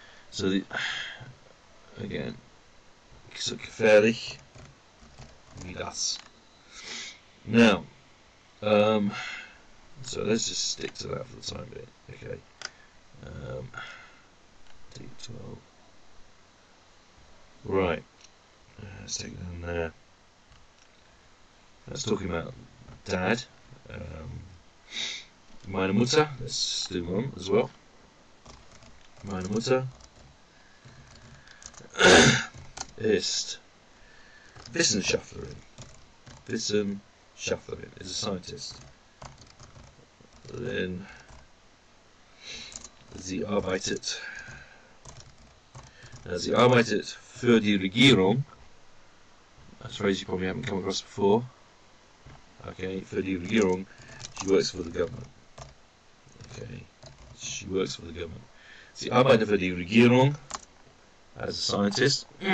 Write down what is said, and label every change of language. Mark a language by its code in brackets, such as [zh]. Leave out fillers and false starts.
[en] So, again, [de] so gefährlich wie das. [en] Now, so let's just stick to that for the time being. Okay. D12. Right. Let's take it down there. That's talking about dad. [de] Meine Mutter. [en] Let's do mum as well. [de] Meine Mutter ist Wissenschaftlerin. Wissenschaftlerin [en] is a scientist. Then [de] sie arbeitet für die Regierung. [en] That's a phrase you probably haven't come across before. Okay, [de] für die Regierung. [en] She works for the government. Okay, she works for the government. [de] Sie arbeitet für die Regierung [en] as a scientist.